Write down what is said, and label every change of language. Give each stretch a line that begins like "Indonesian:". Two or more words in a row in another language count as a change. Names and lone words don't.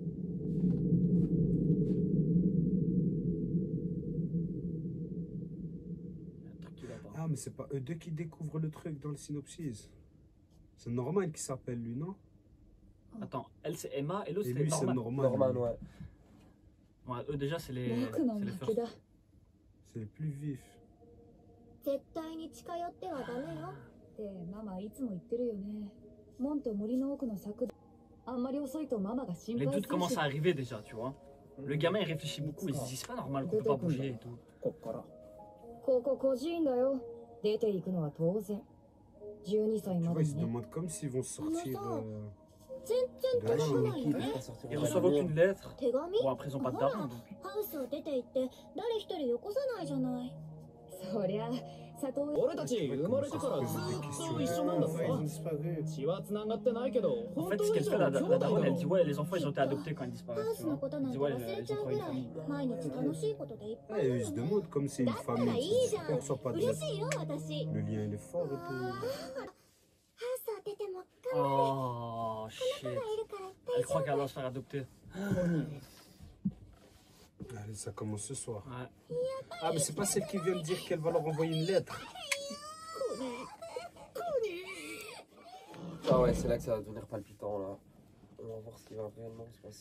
French: Il y a un truc qui va pas. Ah, mais c'est pas eux deux qui découvrent le truc dans le synopsis. C'est Norman qui s'appelle lui, non? Attends, elle c'est Emma et l'autre Et c'est lui, c'est Norman. Norman. Norman, lui. ouais. Ouais, eux déjà c'est les.
Japanese: 僕の
French: C'est les
Japanese: 負け
French: first.
Japanese: だ
French: C'est le plus vif.
Japanese: 絶対に近寄ってはダメよってママいつも言ってるよね門と森の奥の柵あんまり遅いとママが心
French: Les
Japanese: 配
French: doutes
Japanese: する
French: commencent
Japanese: し
French: à arriver déjà, tu vois. Le gamin il réfléchit beaucoup, il se dit c'est pas normal qu'on peut pas bouger et tout.
Japanese: こっからここ孤児院だよ出ていくのは当然12歳
French: Tu
Japanese: ま
French: vois,
Japanese: で
French: ils se
Japanese: にね
French: demandent comme s'ils vont sortir.
Japanese: 全然
French: de
Japanese: 届か
French: la
Japanese: ない
French: L'équipe,
Japanese: ね
French: il va sortir Ils de reçoivent la aucune lumière. lettre.
Japanese: 手紙
French: Bon après ils ont pas d'argent donc.
Japanese: ハウスを出て行って誰一人よこさないじゃないそりゃ里親俺たち生まれてからずっと一緒なんだぞ
French: Ouais, ils ont disparu.
Japanese: 血は繋がってないけど
French: En
Japanese: 本
French: fait,
Japanese: 当
French: ce
Japanese: 以
French: qu'elle
Japanese: 上
French: fait,
Japanese: の
French: la
Japanese: 兄
French: daronne,
Japanese: 弟
French: elle
Japanese: だ
French: dit
Japanese: ろ
French: ouais, les enfants ils ont été adoptés quand ils
Japanese: ハウ
French: disparaissent.
Japanese: ス
French: Tu
Japanese: の
French: vois.
Japanese: ことな
French: Elle
Japanese: ん
French: dit
Japanese: て
French: ouais,
Japanese: 忘れ
French: ils
Japanese: ち
French: ont
Japanese: ゃう
French: trouvé
Japanese: ぐ
French: une
Japanese: らい
French: famille.
Japanese: 毎日楽しいことでいっぱ
French: Ouais,
Japanese: い
French: ils se demandent comme c'est une D'accord, famille. là, tu il sais, y a- pourquoi on reçoit pas de
Japanese: 嬉
French: lettres?
Japanese: しいよ私
French: Le lien il est fort et tout.
Japanese: ハウスを出ても
English: Oh shit.
Japanese: いるから
French: Elle croit qu'elle va se faire adopter. Allez, ça commence ce soir. Ouais. Ah, mais c'est pas celle qui vient de dire qu'elle va leur envoyer une lettre. Ah ouais, c'est là que ça va devenir palpitant, là. On va voir ce qui va réellement se passer.